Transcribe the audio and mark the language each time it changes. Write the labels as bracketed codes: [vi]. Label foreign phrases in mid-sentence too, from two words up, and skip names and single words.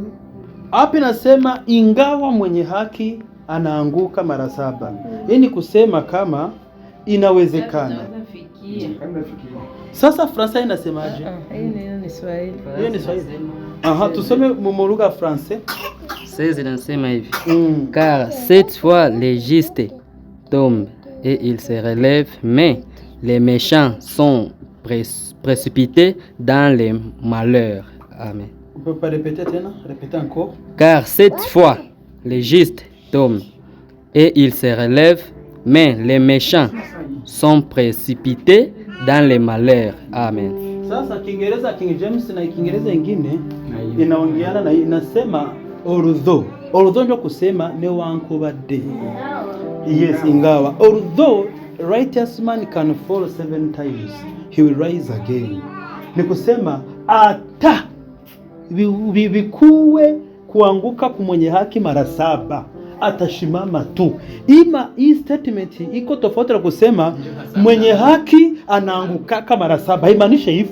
[sw] Hapa nasema ingawa mwenye haki anaanguka mara 7. Hii ni kusema kama inawezekana. Sasa Fransa inasemaje? Hiyo ni Swahili. Hiyo ni Swahili. Aha, tusome mu lugha Francais. 16 inasema hivi. [fr] Car cette fois les justes tombent et ils se relèvent, mais les méchants sont précipités dans les malheurs. Amen. On peut pas répéter tena? Répétez encore. Car cette fois les justes tombent et ils se relèvent, mais les méchants sont précipités dans les malheurs. Amen. [sw] Sasa Kiingereza King James na Kiingereza ingine inaongeana na inasema although ndio kusema [lg] ne wankobadde. [en] Yes, ingawa although righteous man can fall 7 times he will rise again. [sw] Ni kusema ata vikuwe kuanguka kumwenye haki mara 7 atashimama tu. Hii statement iko tofauti na kusema mwenye haki anaanguka mara 7. Haimaanishi hivyo.